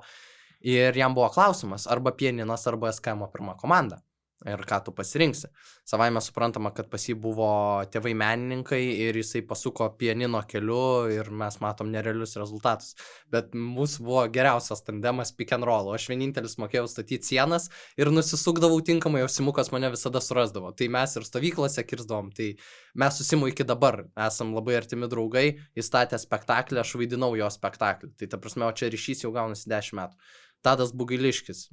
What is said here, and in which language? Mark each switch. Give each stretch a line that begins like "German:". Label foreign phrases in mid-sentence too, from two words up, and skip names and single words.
Lithuanian: Ir jam buvo klausimas, arba pianinas, arba SKM pirma komanda. ir ką tu pasirinksi. Savaime suprantama, kad pas jį buvo tėvai menininkai ir jisai pasuko pianino keliu ir mes matom nerealius rezultatus. Bet mūsų buvo geriausias tandemas
English: pick and roll.
Lithuanian: Aš vienintelis mokėjau statyti sienas ir nusisukdavau tinkamai, o Simukas mane visada surasdavo. Tai mes ir stovyklose kirsdavom. Tai mes su Simu iki dabar esam labai artimi draugai. Jis statė spektaklį, aš vaidinau jo spektaklį. Tai ta prasme, o čia ryšys jau gaunasi 10 metų. Tadas Bugailiškis.